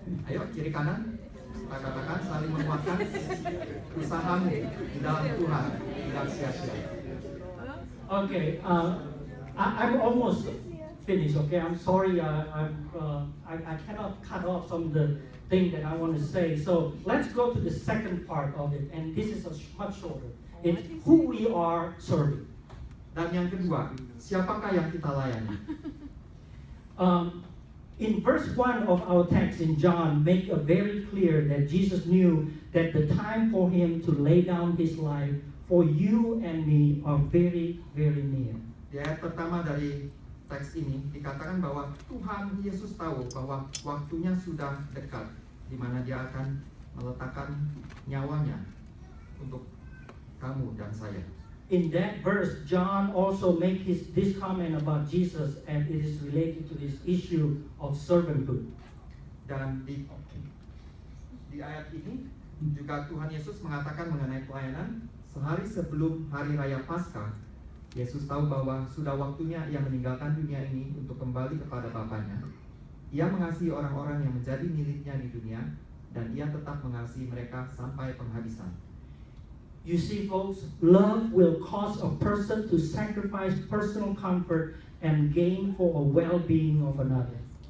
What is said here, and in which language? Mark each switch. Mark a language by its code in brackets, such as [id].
[id] Ayo kiri kanan kita katakan saling menguatkan, usahamu di dalam Tuhan tidak sia-sia. [en] Okay, I'm almost finished. Okay, I'm sorry. I cannot cut off some of the thing that I want to say. So let's go to the second part of it, and this is much shorter. It's who we are serving. [id] Dan yang kedua, siapakah yang kita layani? [en] In verse 1 of our text in John, make it very clear that Jesus knew that the time for him to lay down his life for you and me are very, very near. [id] Di ayat pertama dari teks ini dikatakan bahwa Tuhan Yesus tahu bahwa waktunya sudah dekat, di mana dia akan meletakkan nyawanya untuk kamu dan saya. [en] In that verse, John also makes this comment about Jesus, and it is related to this issue of servanthood. [id] Dan di ayat ini juga Tuhan Yesus mengatakan mengenai pelayanan. Sehari sebelum hari raya Paskah, Yesus tahu bahwa sudah waktunya ia meninggalkan dunia ini untuk kembali kepada Bapanya. Ia mengasihi orang-orang yang menjadi miliknya di dunia, dan ia tetap mengasihi mereka sampai penghabisan. [en] You see, folks, love will cause a person to sacrifice personal comfort and gain for a well-being of another.